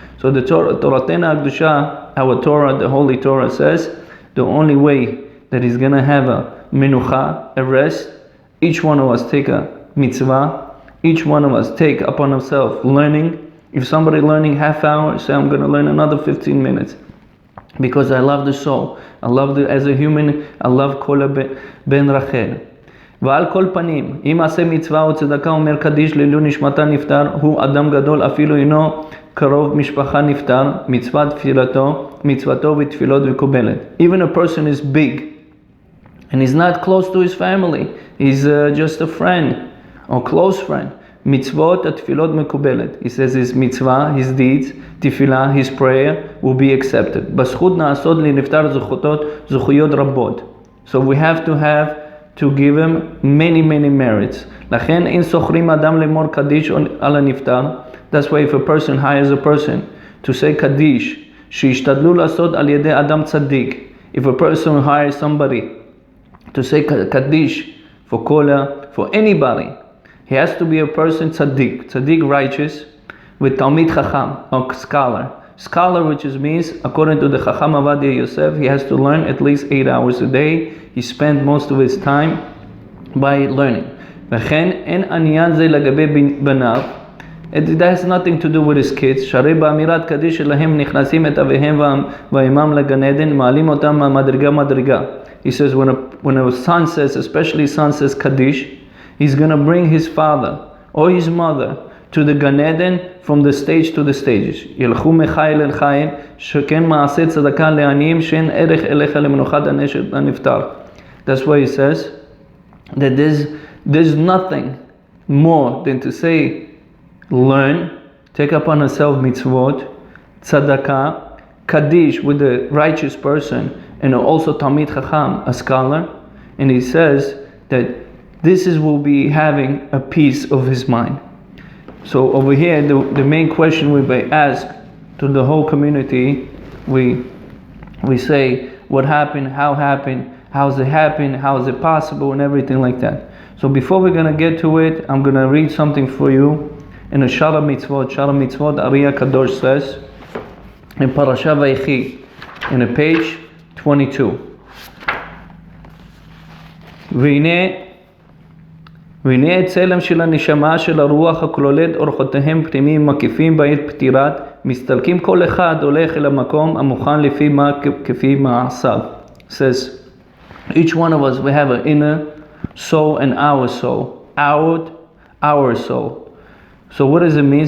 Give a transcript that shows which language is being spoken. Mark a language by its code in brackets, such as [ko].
[en] So the Torah Akdusha, our Torah, the Holy Torah says, the only way that he's going to have a menucha, a rest, each one of us take a mitzvah, each one of us take upon himself learning. If somebody learning half hour, say I'm going to learn another 15 minutes. Because I love the soul. I love as a human, I love Kola ben Rachel. [he] ועל כל פנים, אם עשה מצווה או צדקה אומר קדיש לעילוי נשמתה נפטר, הוא אדם גדול אפילו אינו קרוב משפחה נפטר, מצוות מצוותו ותפילות מקובלת. [en] Even a person is big, and he's not close to his family, he's just a friend, or close friend. [he] מצוות התפילות מקובלת. [en] He says his mitzvah, his deeds, תפילה, his prayer will be accepted. [he] בזכות נעשות לנפטר זכויות רבות. [en] So we have to give him many merits. [he] לכן אין שוכרים אדם לאמור קדיש על הנפטר. [en] That's why if a person hires a person to say קדיש, [he] שישתדלו לעשות על ידי אדם צדיק. [en] If a person hires somebody to say קדיש for kola, for anybody, he has to be a person tzaddik righteous, with Talmid Chacham, or scholar, which means, according to the Chacham Avadia Yosef, he has to learn at least 8 hours a day. He spent most of his time by learning. [he] וכן אין עניין זה לגבי בניו. [en] It has nothing to do with his kids. [he] שהרי באמירת קדיש שלהם נכנסים את אביהם ואימם לגן עדן, מעלים אותם מדרגה. [en] He says when a son says, especially son says Kaddish, he's going to bring his father or his mother to the Gan Eden from the stage to the stages. [he] ילכו מחיל אל חיל, שכן מעשה צדקה לעניים, שאין ערך אליך למנוחת הנפטר. [en] That's why he says that there's nothing more than to say, learn take upon himself mitzvot, tzedakah, kaddish with the righteous person, and also Talmid Chacham, a scholar. And he says that this will be having a peace of his mind. So over here, the main question we ask to the whole community, we say what happened, how's it happen, how is it possible, and everything like that. So before we're going to get to it, I'm going to read something for you in a Shara Mitzvot, Ariel Kadosh says, in Parasha Vayechi, in a page 22. [he] והנה צלם של הנשמה של הרוח הכוללת אורחותיהם פנימיים מקיפים בעת פטירת, מסתלקים כל אחד הולך אל המקום המוכן כפי מעשיו. [en] Says, each one of us, we have an inner soul and our soul. Our soul. So what does it mean?